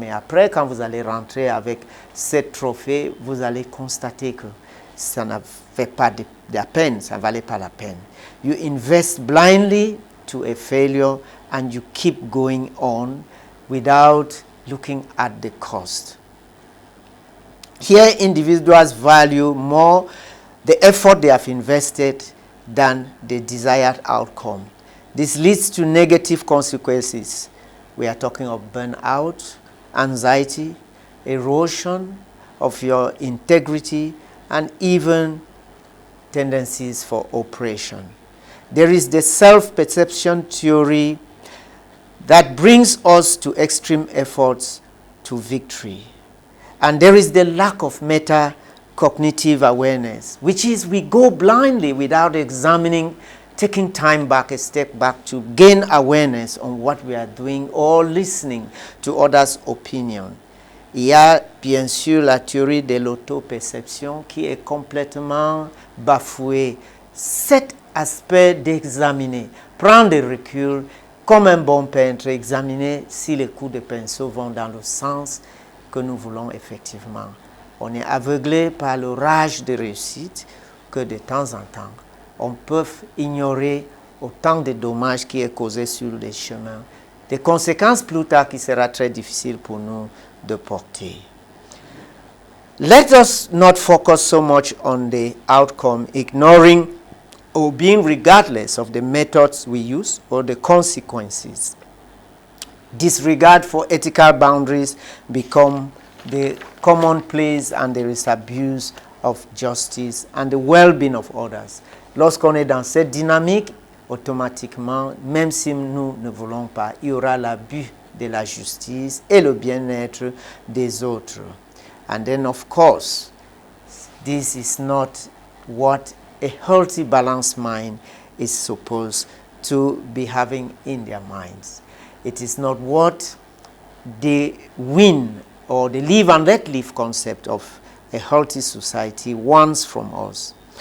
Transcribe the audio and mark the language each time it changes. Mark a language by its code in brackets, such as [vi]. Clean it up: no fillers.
[fr] Mais après, quand vous allez rentrer avec ce trophée, vous allez constater que ça ne fait pas de la peine, ça ne valait pas la peine. [en] You invest blindly to a failure and you keep going on without looking at the cost. Here, individuals value more the effort they have invested than the desired outcome. This leads to negative consequences. We are talking of burnout, anxiety, erosion of your integrity, and even tendencies for oppression. There is the self-perception theory that brings us to extreme efforts to victory. And there is the lack of meta-cognitive awareness, which is we go blindly without examining, taking time back, a step back to gain awareness on what we are doing or listening to others' opinion. [fr] Il y a bien sûr la théorie de l'auto-perception qui est complètement bafouée. Cet aspect d'examiner, prendre du recul, comme un bon peintre, examiner si les coups de pinceau vont dans le sens que nous voulons effectivement. On est aveuglé par le rage de réussite que de temps en temps, on peut ignorer autant de dommages qui est causé sur les chemins, des conséquences plus tard qui sera très difficile pour nous de porter. [en] Let us not focus so much on the outcome, ignoring or being regardless of the methods we use or the consequences. Disregard for ethical boundaries become the commonplace and there is abuse of justice and the well-being of others. [fr] Lorsqu'on est dans cette dynamique, automatiquement, même si nous ne voulons pas, il y aura l'abus de la justice et le bien-être des autres. [en] And then, of course, this is not what a healthy, balanced mind is supposed to be having in their minds. It is not what they win or the live and let live concept of a healthy society wants from us.